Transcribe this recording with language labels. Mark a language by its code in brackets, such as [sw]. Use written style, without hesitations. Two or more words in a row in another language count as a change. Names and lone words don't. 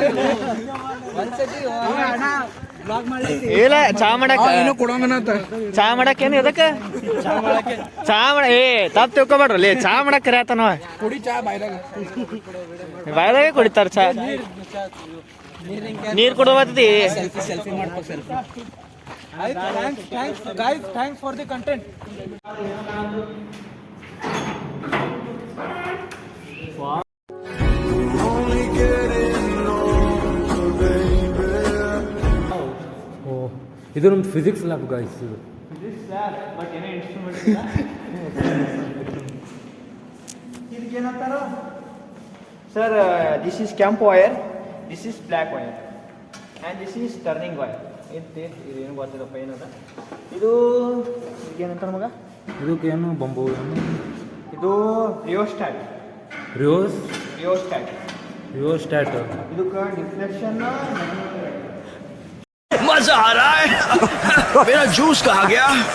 [kn] ಇಲ್ಲ ಚಾ ಮಾಡಕ್ ಏನು ಎದಕ್ಕೆ? ಚಾ ಮಾಡ ತಪ್ಪು ತಿಳ್ಕೊಬೇಡ್ರಲ್ಲಿ. ಚಾ ಮಾಡಕ್ ಕರಿಯತ್ತಾನ ಬಾಯ್ದಾಗೆ ಕುಡಿತಾರ ಚಾ. ನೀರ್ ಕೊಡುವತ್ತಿ. [en] Thanks for the content. [kn] ಇದು ನಮ್ದು [en] physics lab guys. [kn] ಇದು ಇದಕ್ಕೇನಂತಾರ ಸರ್? [en] this is ಕೆಂಪು wire, this is black wire and this is turning wire. [kn] ಇದೇನು ಗೊತ್ತಿರಪ್ಪ ಏನದ ಇದು? ಇದಕ್ಕೇನಂತಾರ ಮಗ? ಇದಕ್ಕೇನು ಬಂಬು? ಇದು ರಿಯೋಸ್ಟಾಟ್. ರಿಯೋಸ್ಟಾಟ್. ಇದಕ್ಕೆ ಡಿಫ್ಲೆಕ್ಷನ್. [hi] मजा आ रहा है. मेरा जूस कहाँ गया?